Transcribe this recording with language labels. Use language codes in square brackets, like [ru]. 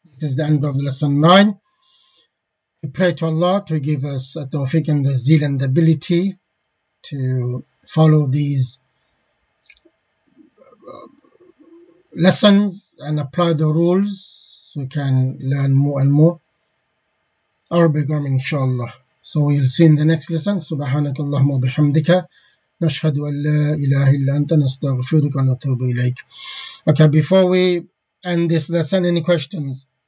[en] It is the end of lesson 9. We pray to Allah to give us a tawfiq and the zeal and the ability to follow these lessons and apply the rules so we can learn more and more Arabic grammar inshallah. So we'll see in the next lesson. [ar] سبحانك اللهم وبحمدك نشهد أن لا إله إلا أنت نستغفرك ونتوب إليك. [en] Okay, before we end this lesson, any questions?